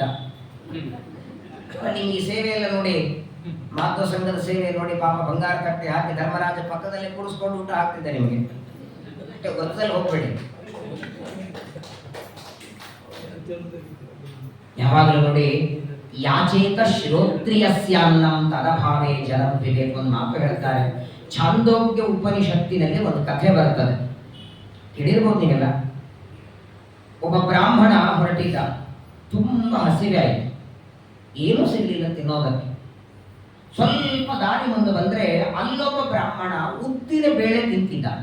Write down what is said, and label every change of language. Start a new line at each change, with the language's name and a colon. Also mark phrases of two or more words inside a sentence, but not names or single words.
Kannada: ನಿಮ್ಗೆ ಈ ಸೇವೆ ಎಲ್ಲ ನೋಡಿ, ಮಾಧವ ಸಂಘದ ಸೇವೆ ನೋಡಿ, ಪಾಪ ಬಂಗಾರ ತಟ್ಟಿ ಹಾಕಿ ಧರ್ಮರಾಜ ಪಕ್ಕದಲ್ಲಿ ಕೂಡಿಸ್ಕೊಂಡು ಊಟ ಹಾಕ್ತಿದ್ದೆ ನಿಮಗೆ. ಗೊತ್ತಲ್ಲಿ ಹೋಗ್ಬೇಡಿ. ಯಾವಾಗಲೂ ನೋಡಿ,
Sanskrit: ಯಾಚೇತ ಶ್ರೋತ್ರಿಯಸ್ಯಾನ್ನಂ ತದಭಾವೇ ಜಲಂ ಪಿಬೇತ್
Kannada: ಒಂದು ಮಾತು ಹೇಳ್ತಾರೆ. ಛಾಂದೋಗ್ಯ ಉಪನಿಷತ್ತಿನಲ್ಲಿ ಒಂದು ಕಥೆ ಬರ್ತದೆ, ಕೇಳಿರ್ಬೋದು ನೀವೆಲ್ಲ. ಒಬ್ಬ ಬ್ರಾಹ್ಮಣ ಹೊರಟಿದ್ದ, ತುಂಬಾ ಹಸಿವೆ ಆಯಿತು, ಏನೂ ಸಿಗಲಿಲ್ಲ ತಿನ್ನೋದಕ್ಕೆ. ಸ್ವಲ್ಪ ದಾರಿ ಮುಂದೆ ಬಂದ್ರೆ ಅಲ್ಲೊಬ್ಬ ಬ್ರಾಹ್ಮಣ ಉದ್ದಿನ ಬೇಳೆ ತಿಂತಿದ್ದ.